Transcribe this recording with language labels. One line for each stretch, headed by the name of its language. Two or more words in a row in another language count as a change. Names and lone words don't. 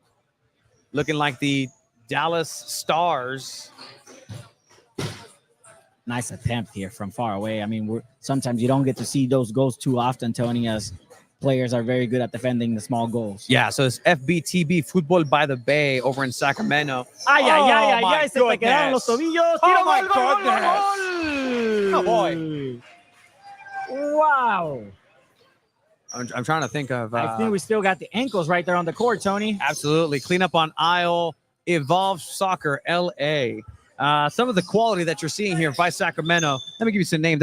English: Looking like the Dallas Stars. Nice attempt here from far away. I mean, sometimes you don't get to see those goals too often, Tony, as players are very good at defending the small goals. Yeah, so it's FBTB, Football by the Bay, over in Sacramento.
Spanish: Ay, ay, ay, ay,
English: my
Spanish: ay, se te quedaron los
English: goodness.
Spanish: tobillos.
English: Oh,
Spanish: Tiro,
English: my
Spanish: gol, gol, gol,
English: goodness.
Spanish: gol, gol.
English: Oh, boy. Wow. I'm trying to think of... I think we still got the ankles right there on the court, Tony. Absolutely. Clean up on aisle. Evolve Soccer LA. Some of the quality that you're seeing here by Sacramento. Let me give you some names.